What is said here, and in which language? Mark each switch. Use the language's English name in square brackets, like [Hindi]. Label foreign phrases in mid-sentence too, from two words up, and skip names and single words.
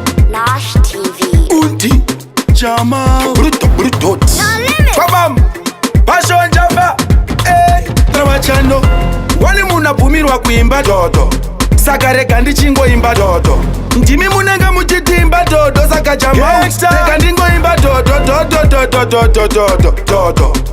[Shona] Nash T V. Undi, Jama. Bruto, bruto. No limit. Babam. Passion Java. Eh, Trawachano. Wani munabvumirwa kuimba dhodho. Saka rega ndichingoimba dhodho. Ndimi munenge muchiti imba dhodho, saka Jama. Gangsta. Rega ndingoimba dhodho, dhodho, dhodho, dhodho, dhodho, dhodho.